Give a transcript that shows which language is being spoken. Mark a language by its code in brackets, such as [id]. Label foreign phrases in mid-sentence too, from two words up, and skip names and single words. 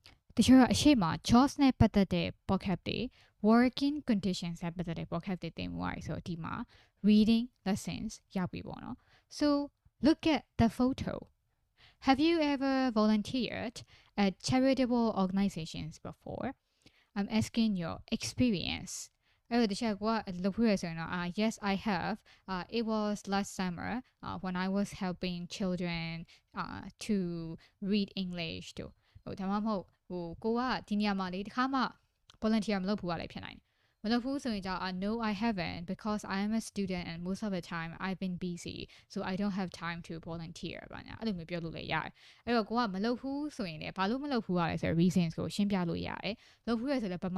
[my] တချို့ကအရှိမ jobs နဲ့ပတ်သက်တဲ့ podcast တွေ [en] working conditions [my] နဲ့ပတ်သက်တဲ့ podcast တွေတင်မှုရတယ်ဆိုတော့ဒီမှာ [en] reading lessons [my] ရောက်ပြီပေါ့နော် [en] so look at the photo. Have you ever volunteered at charitable organizations before? I'm asking your experience. [my] အဲ့တော့တခြားကလုပ်ဖို့ရဆိုရင်တော့ [en] yes I have. It was last summer when I was helping children to read English [my] တို့ဟိုဒါမှမဟုတ်ကိုကဒီနေရာမှာလေတခါမှ volunteer မလုပ်ဘူးလည်းဖြစ်နိုင်တယ်မလုပ်ဘူးဆိုရင်ကြောင့် [en] no I haven't because I am a student and most of the time I've been busy so I don't have time to volunteer [my] ပါညာအဲ့လိုမျိုးပြောလို့လည်းရတယ်အဲ့တော့ကိုကမလုပ်ဘူးဆိုရင်လည်းဘာလို့မလုပ်ဘူးရလဲဆိုတော့ reasons ကိုရှင်းပြလို့ရတယ်လုပ်ဘူးရဆိုလည်းပ